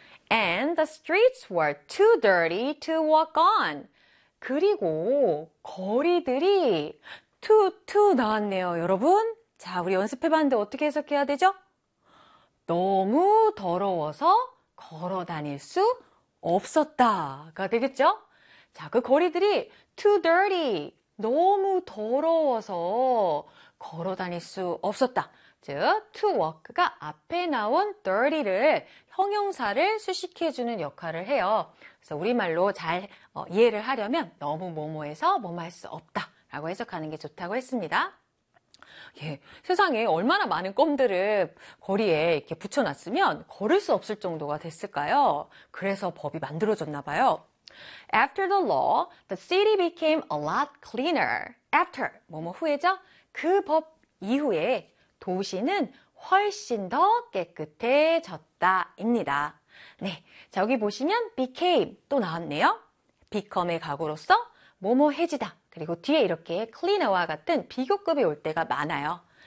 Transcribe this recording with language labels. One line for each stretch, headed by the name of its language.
English: And the streets were too dirty to walk on.
Korean: 그리고 거리들이 too 나왔네요, 여러분. 자, 우리 연습해 봤는데 어떻게 해석해야 되죠? 너무 더러워서 걸어 다닐 수 없었다가 되겠죠? 자, 그 거리들이 too dirty, 너무 더러워서 걸어 다닐 수 없었다. 즉, to walk가 앞에 나온 dirty를 형용사를 수식해주는 역할을 해요. 그래서 우리말로 잘 이해를 하려면 너무 뭐뭐해서 뭐뭐 할수 없다라고 해석하는 게 좋다고 했습니다. 예, 세상에 얼마나 많은 껌들을 거리에 이렇게 붙여놨으면 걸을 수 없을 정도가 됐을까요? 그래서 법이 만들어졌나 봐요.
English: After the law, the city became a lot cleaner.
Korean: After, 뭐뭐 후에죠? 그법 이후에 도시는 훨씬 더 깨끗해졌다입니다. 네, 저기 보시면 became 또 나왔네요. become의 과거로서 뭐뭐해지다. 그리고 뒤에 이렇게 cleaner와 같은 비교급이 올 때가 많아요.